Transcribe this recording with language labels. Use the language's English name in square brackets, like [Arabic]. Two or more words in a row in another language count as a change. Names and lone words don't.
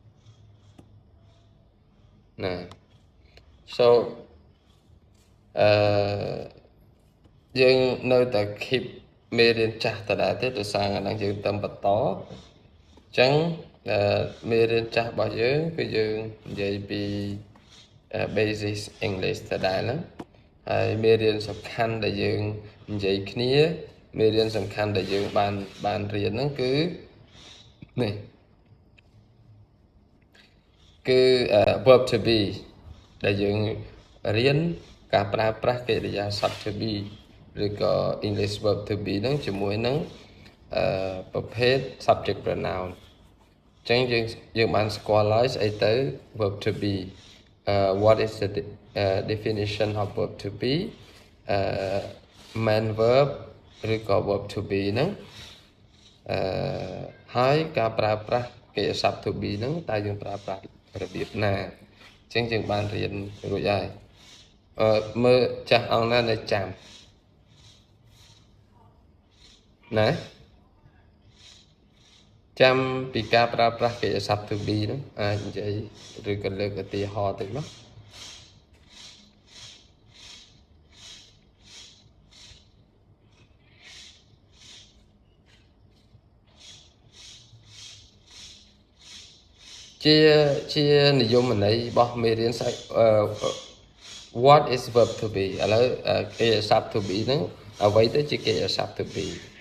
[Khmer] ណា so អឺយើងនៅតែ keep មេរៀនចាស់ដដែលទេដោយសារហ្នឹងយើងទៅបន្តអញ្ចឹងមេរៀនចាស់របស់យើងគឺយើងនិយាយពី [English] basic English [Khmer] ដដែលហ្នឹងហើយមេរៀនសំខាន់ដែលយើងនិយាយគ្នាមេរៀនសំខាន់ដែលយើងបានរៀនហ្នឹងគឺនេះ គឺ [English] verb to be [Khmer] ដែលយើងរៀនការប្រើប្រាស់កិរិយាសព្ទ [English] to be [Khmer] ឬក៏ [English] English verb to be [Khmer] ហ្នឹងជាមួយនឹងប្រភេទ [English] subject pronoun [Khmer] អញ្ចឹងយើងបានស្គាល់ហើយស្អីទៅ [English] verb to be what is the definition of verb to be main verb [Khmer] ឬក៏ [English] verb to be [Khmer] ហ្នឹងហើយការប្រើប្រាស់កិរិយាសព្ទ [English] to be [Khmer] ហ្នឹងតើយើងប្រើប្រាស់របៀបណាអញ្ចឹងយើងបានរៀនរួចហើយមើលចាស់អង្គណានៅចាំ ណាចាំពីការប្រើប្រាស់កិរិយាសព្ទ [English] to be [Khmer] ហ្នឹងអាចនិយាយឬក៏លើកឧទាហរណ៍ទៅមក ជានិយមន័យរបស់មេរៀនស្អី [English] what is verb to be [Khmer] ឥឡូវកិរិយាសព្ទ [English] to be [Khmer] ហ្នឹងអ្វីទៅជាកិរិយាសព្ទ [English] to be